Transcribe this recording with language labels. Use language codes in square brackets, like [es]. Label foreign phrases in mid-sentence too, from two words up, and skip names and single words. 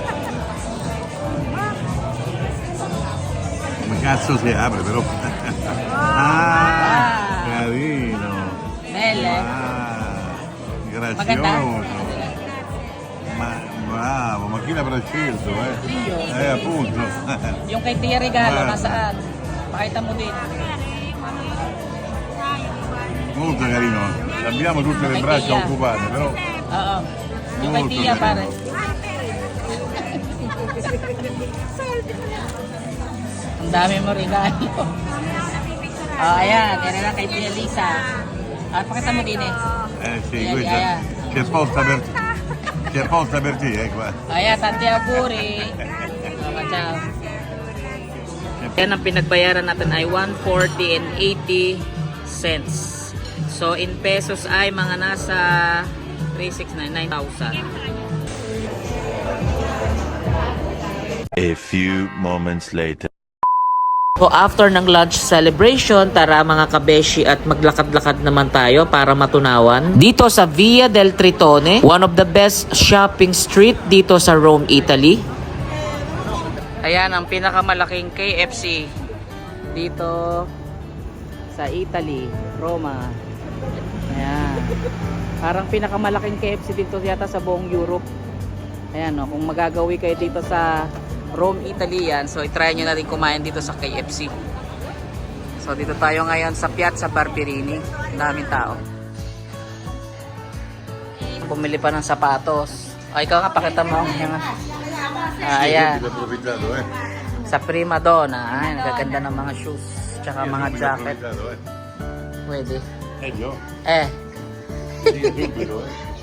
[it] Come cazzo si apre però? Ah, carino. Belle. Ah, [tl] Maganda. [it] grazioso. Ma bravo, ma chi l'avrà scelto, eh? Io. Appunto. [tl] Yung kay Tia Regalo, [it] Guarda. [tl] nasaan? Pakita mo din. [it] Molto carino. Abbiamo tutte le [tl] Kay [it] braccia [tl] Tia. [it] occupate, però. [tl] Oo. Yung kay [it] Molto [tl] Tia, [it] carino. [tl] pare. Ang dami mo regalo. Oh, ayan. Yan na lang kay Tia Lisa. Ah, pakita mo din eh. [it] Sì, Via, questa via. c'è posta per c'è posta per te, qua. Ayan, tanti auguri. Oh, ciao. [tl] Yan ang pinagbayaran natin ay 140 and 80 cents. So [en] in pesos [tl] ay mga nasa 3,699,000. [en] A few moments later. [tl] So after ng [en] lunch celebration, [tl] tara mga kabeshi at maglakad-lakad naman tayo para matunawan. Dito sa Via del Tritone, [en] one of the best shopping street [tl] dito sa [en] Rome, Italy. [tl] Ayan ang pinakamalaking KFC dito sa Italy, Roma. Ayan. Parang pinakamalaking KFC dito yata sa buong Europe. Ayan o, kung magagawi kayo dito sa Rome, Italy yan, so itry nyo na rin kumain dito sa KFC. So dito tayo ngayon sa Piazza Barberini. Ang daming tao. Bumili pa ng sapatos. O ikaw nga, pakita mo. Ayan. [it] Approfittato, eh. [tl] Sa Prima Donna. Ay, nagaganda ng mga shoes. Tsaka mga jacket. Pwede. [it] Io? Eh, Sì, subito, eh.